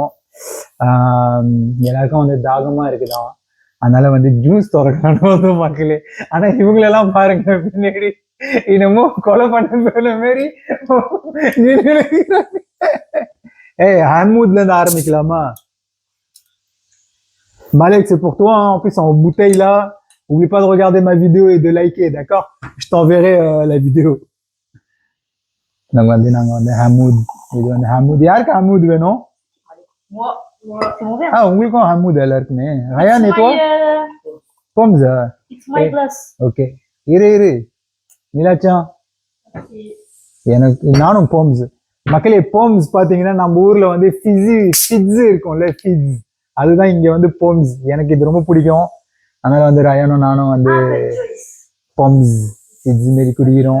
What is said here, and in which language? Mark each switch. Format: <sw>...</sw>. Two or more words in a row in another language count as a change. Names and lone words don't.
<ta>எல்லாருக்கும் வந்து தாகமாக இருக்குதான், அதனால வந்து ஜூஸ் திறக்கலான்னு வந்து மக்களே. ஆனால் இவங்களெல்லாம் பாருங்க பின்னாடி என்னமோ கொலை பண்ண மாரி. ஏய் ஹமூத்ல இருந்து ஆரம்பிக்கலாமா?</ta> <fr>Malek, c'est pour toi, hein. En plus, en bouteille là. N'oublie pas de regarder ma vidéo et de liker, d'accord? Je t'enverrai la vidéo.</fr> <ta>நாங்க வந்து ஹமூத். இது வந்து ஹமூத். யாருக்கு ஹமூத் வேணும்?</ta> <fr>Moi, c'est mon verre.</fr> <ta>Ah, உங்களுக்கும் ஹமூத் எல்லாருக்குமே.</ta> <fr>Ryan et toi? Poms.</fr> <en>It's my glass.</en> <ta>Okay. இரு. நீலாச்சான். எனக்கு நானும் போம்ஸ். மக்களே போம்ஸ் பாத்தீங்கன்னா நம்ம ஊர்ல வந்து ஃபிட்ஸ் இருக்கும்ல, ஃபிட்ஸ். அதுதான் இங்க வந்து போம்ஸ். எனக்கு இது ரொம்ப பிடிக்கும். அதனால வந்து ரயானும் நானும் வந்து போம்ஸ் ஃபிட்ஸ் மாரி குடிக்கிறோம்.</ta>